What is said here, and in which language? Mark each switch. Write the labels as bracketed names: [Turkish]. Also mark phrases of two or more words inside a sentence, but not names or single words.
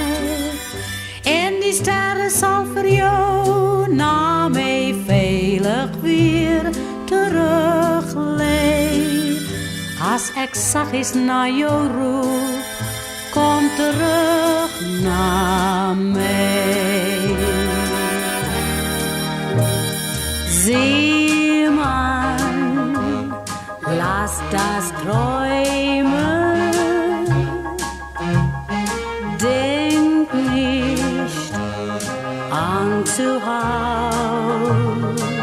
[Dutch] En die sterren zal voor jou na mij veilig weer terugleiden. Als ik zachtjes naar jou roep, kom terug naar mij. [German] Seemann, lass das träumen. Denk nicht an zu Haus.